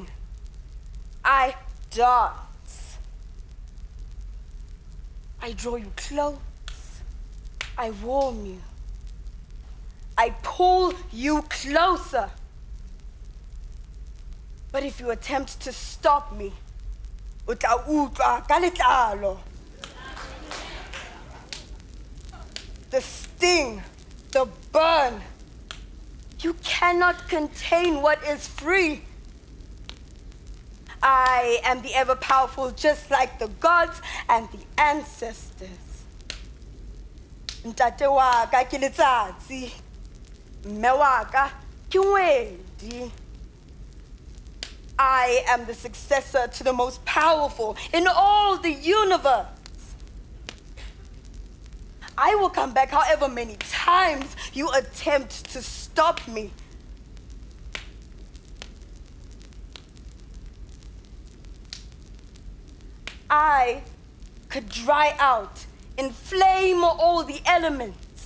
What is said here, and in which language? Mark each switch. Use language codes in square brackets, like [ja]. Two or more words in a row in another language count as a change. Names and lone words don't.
[en] I dance. I draw you close. I warm you. I pull you closer. But if you attempt to stop me, [st] uta utlwa ka letlalo. [en] The sting, the burn. You cannot contain what is free. I am the ever-powerful, just like the gods and the ancestors. [st] Ntate wa ka ke letsatsi, mme wa ka ke ngwedi. [en] I am the successor to the most powerful in all the universe. I will come back however many times you attempt to stop me. I could dry out, inflame all the elements.